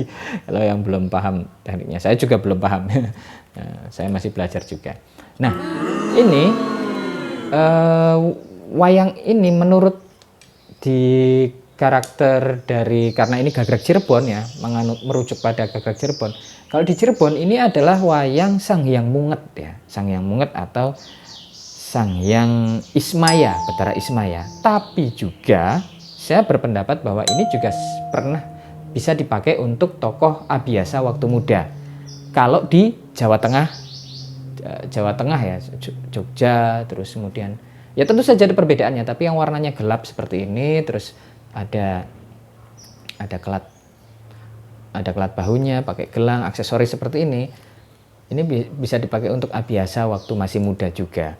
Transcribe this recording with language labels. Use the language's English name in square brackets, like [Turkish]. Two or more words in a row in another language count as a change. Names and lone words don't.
[Indonesian] Kalau yang belum paham tekniknya, saya juga belum paham. Saya masih belajar juga. Nah, ini wayang ini menurut di karakter dari, karena ini Gagrag Cirebon ya, merujuk pada Gagrag Cirebon. Kalau di Cirebon ini adalah wayang Sang Hyang Munget ya, Sang Hyang Munget atau Sang Hyang Ismaya, Betara Ismaya. Tapi juga saya berpendapat bahwa ini juga pernah bisa dipakai untuk tokoh Abiyasa waktu muda. Kalau di Jawa Tengah ya, Jogja, terus kemudian ya tentu saja ada perbedaannya, tapi yang warnanya gelap seperti ini, terus ada kelat bahunya, pakai gelang, aksesoris seperti ini bisa dipakai untuk Abiyasa waktu masih muda juga.